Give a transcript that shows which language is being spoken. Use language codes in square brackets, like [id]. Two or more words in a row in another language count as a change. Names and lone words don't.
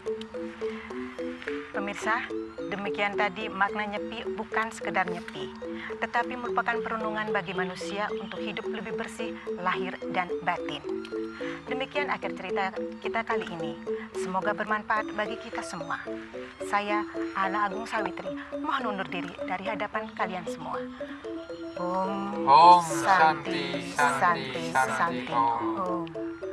[id] Pemirsa, demikian tadi makna Nyepi bukan sekedar nyepi, tetapi merupakan perenungan bagi manusia untuk hidup lebih bersih lahir dan batin. Demikian akhir cerita kita kali ini. Semoga bermanfaat bagi kita semua. Saya, Ana Agung Sawitri, mohon undur diri dari hadapan kalian semua. [sa] Om Om Santi, Santi, Santi, Santi, Santi, Om. Om.